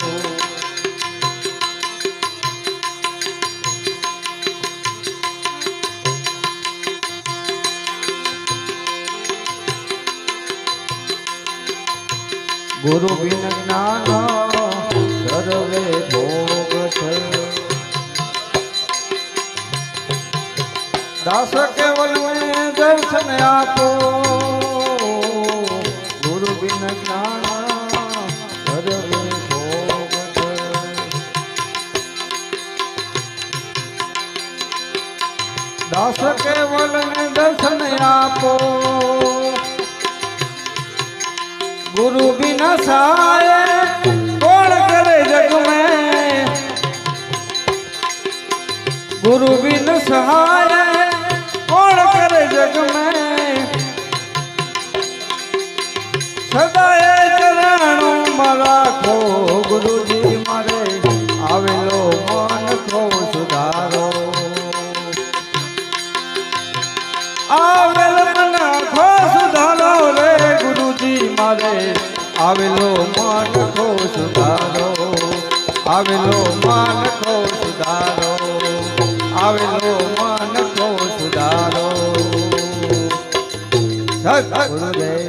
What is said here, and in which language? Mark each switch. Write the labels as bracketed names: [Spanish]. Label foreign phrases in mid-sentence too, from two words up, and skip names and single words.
[Gujarati] ગુરુ બિન જ્ઞાન સર્વે ભોગ છે, દાસ કેવલ દર્શન આપો, ગુરુ બિન જ્ઞાન સર્વે ભોગ છે, દાસ કેવલ દર્શન આપો, [Hindi] गुरु बिना सहाय कौन करे जग में, गुरु बिन सहाय कौन करे जग में, [Gujarati] સદાય ચરણો મારા ખો ગુરુજી મારે આવેલો મન ખો સુધારો આવેલો મન ખો સુધારો રે ગુરુજી મારે આવેલો મન ખો સુધારો આવેલો મન ખો સુધારો આવેલો મન ખો સુધારો સત ગુરુદેવ